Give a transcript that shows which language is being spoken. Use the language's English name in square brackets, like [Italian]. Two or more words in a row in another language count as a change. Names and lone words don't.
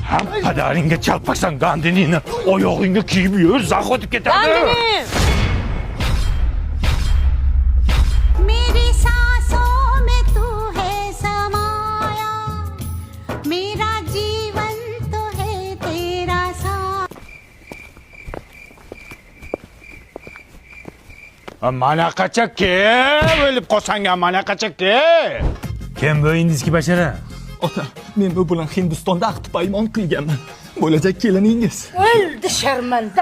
[Uzbek] Padaringga chalpaksan Gandinini oyog'ingga kiyib yur, zax o'tib ketadi. Gandini! [Hindi] मेरी सांसों में तू है समाया मेरा जीवन तो है तेरा साथ [Uzbek] Mana qacha kim o'lib qolsang, mana qacha kim? Kim bu indizki bashara? Ota, men bu bilan Hindistonda ahd paymon qilganman. Bo'lajak keliningiz. O'ldi sharmanda.